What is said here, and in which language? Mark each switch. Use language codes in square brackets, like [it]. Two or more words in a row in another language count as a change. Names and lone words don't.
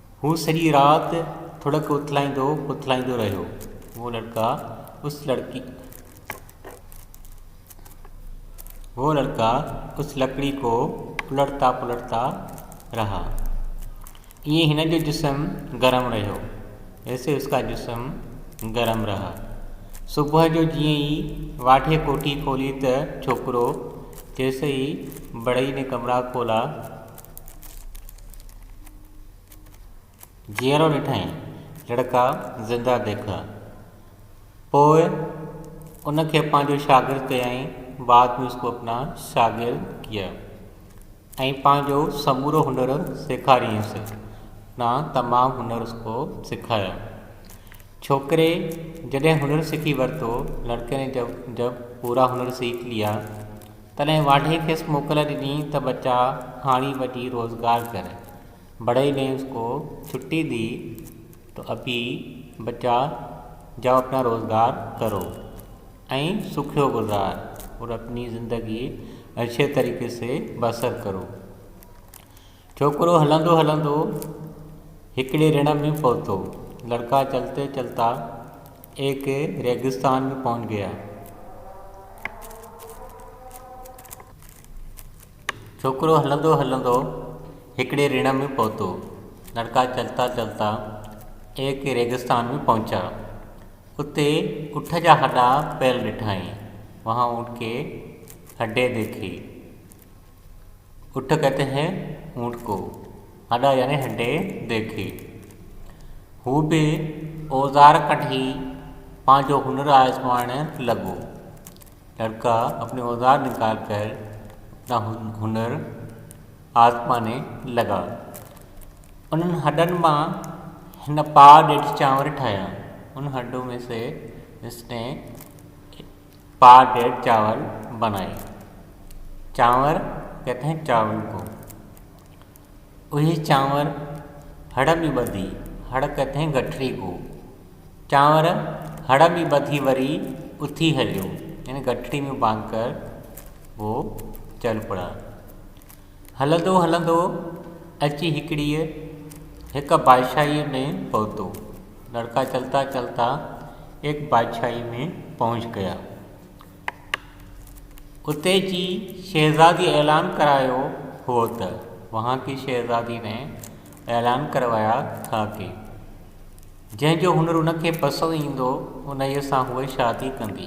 [sd] हू सॼी राति थुड़क उथलाईंदो रहियो। [hi] वो लड़का उस लकड़ी को पुलटता रहा। [sd] ये हिन जो जिस्म गरम रहियो, [hi] ऐसे उसका जिस्म गरम रहा। [sd] सुबह जो जीअं ई वाठे कोठी खोली त छोकिरो [hi] जैसे ही बढ़ई ने कमरा खोला, [sd] जीअरो ॾिठईं [hi] लड़का ज़िंदा देखा। [sd] पोइ उनखे पंहिंजो शागिर्द कयाईं। [hi] बाद में उसको अपना शागिर्द किया [sd] ऐं पंहिंजो समूरो हुनर सेखारियंसि। ना तमामु [hi] हुनर उसको सिखाया। [sd] छोकरे जॾहिं हुनर सीखी वरितो, [hi] लड़के ने जब पूरा हुनर सीख लिया, [sd] तॾहिं वाढे खेसि मोकल ॾिनी त बच्चा हाणी वठी रोज़गार कर। [hi] बड़ई ने उसको छुट्टी दी तो अभी बच्चा जाओ अपना रोज़गार करो [sd] ऐं सुखियो गुज़ार [hi] और अपनी ज़िंदगी अच्छे तरीके से बसर करो। [sd] छोकरो हलंदो हिकिड़े रण में पहुतो। [hi] लड़का चलते चलता एक रेगिस्तान में पहुंच गया। [sd] छोकरो हलंदो हिकिड़े रण में पहुतो। [hi] लड़का चलता चलता एक रेगिस्तान में पहुंचा। [sd] उते ऊँट जा हड्डा पैल ॾिठाई। [hi] वहाँ ऊँट के हड्डे देखे। ऊँट कहते हैं ऊँट को, हड्डा यानी हड्डे देखे। [sd] हू भी औजार कढी पांजो हुनर आजमाइण लगो। [hi] लड़का अपने औजार निकाल कर अपना हुनर आजमाने लगा। [sd] उन्हनि हड्डनि मां हिन पाव ॾेढ चांवर ठाहिया। [hi] उन हड्डों में से इसने पाव ॾेढ चावल बनाए। चावल कहते हैं चावल को। वही चावल [sd] हड़ में ॿधी, [hi] हड़ कहते हैं गठरी को। [sd] चांवर हड़ में ॿधी वरी उथी हलियो, [hi] यानी गठरी में बांध कर वो चल पड़ा। [sd] हलंदो अची हिक बादशाही में पहुतो। [hi] लड़का चलता चलता एक बादशाही में पहुंच गया। [sd] उते जी शहजादी ऐलान करायो हो त [hi] वहाँ की शहजादी ने ऐलान करवाया था कि [sd] जंहिंजो हुनर उनखे पसंदि ईंदो उन सां उहे शादी कंदी।